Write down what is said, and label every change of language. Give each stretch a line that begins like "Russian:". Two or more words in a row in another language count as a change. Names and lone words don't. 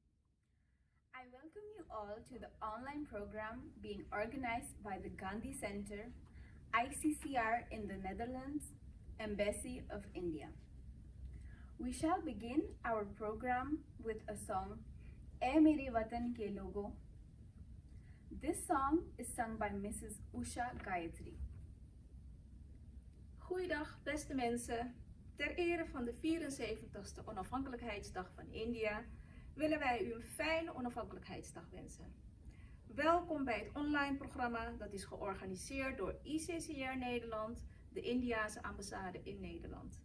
English: I welcome you all to the online program being organized by the Gandhi Center, ICCR in the Netherlands, Embassy of India. We shall begin our program with a song, "Ae Mere Watan Ke Logo." This song is sung by Mrs. Usha Gayatri.
Dutch: Goeiedag beste mensen. Ter ere van de 74ste onafhankelijkheidsdag van India willen wij u een fijne onafhankelijkheidsdag wensen. Welkom bij het online programma dat is georganiseerd door ICCR Nederland, de Indiase ambassade in Nederland.